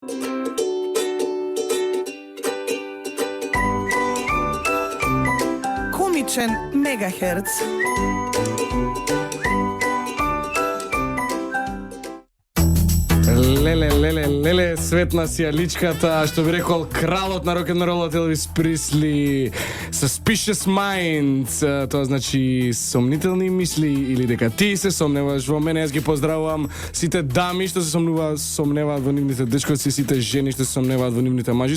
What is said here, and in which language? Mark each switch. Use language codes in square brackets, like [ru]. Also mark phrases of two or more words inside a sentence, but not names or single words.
[mk] Komičen megaherc. Леле, светна си личката, што би рекол кралот на рок-н-ролот Елвис Присли. Suspicious Minds, тоа значи сомнителни мисли или дека ти се сомневаш во мене. Јас ги поздравувам сите дами што се сомневаат во нивните дечковци, сите жени што се сомневаат во нивните мажи.